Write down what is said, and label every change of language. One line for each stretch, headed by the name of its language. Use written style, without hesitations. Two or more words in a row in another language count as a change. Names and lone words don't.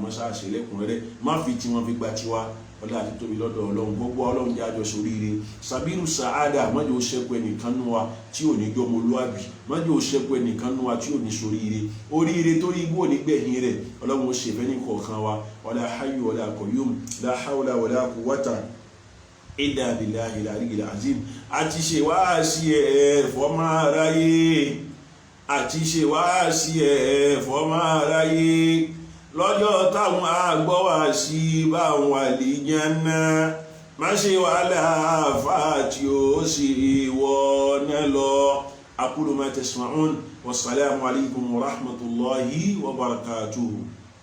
Yoruba: mọ́sá àṣẹlẹ̀kùn rẹ̀ má fi tiwọn fi gba tiwa ọlá àti tóbi lọ́dọ̀ Ọlọ́run gbogbo Ọlọ́run jẹ́ àjọ sóríire sabiru saada mọ́jọ́ ó ṣẹ́kù ẹnìkan nù wa tí ò ní jọmọlúwàbí mọ́jọ́ ó ṣẹ́kù ẹnìkan nù wa tí ò ní sóríire oríire tó rí igbó nígbẹ̀yìn rẹ̀ Ọlọ́run ó ṣe fẹ́ ní kọ̀ọ̀kan wa
Arabic: ولا حي ولا قيوم لا حول ولا قوة إلا بالله العلي العظيم
Yoruba: àti ṣe wáàsí fọ́mọ aráyé àti ṣe wáàsí fọ́mọ aráyé lọ́jọ́ táwọn àgbọ́ wá sí báwọn àlìjánnà má ṣe wàhálà àfáà tí ó sì wọ́n lọ
Arabic: أقول ما تسمعون والسلام عليكم ورحمة الله وبركاته.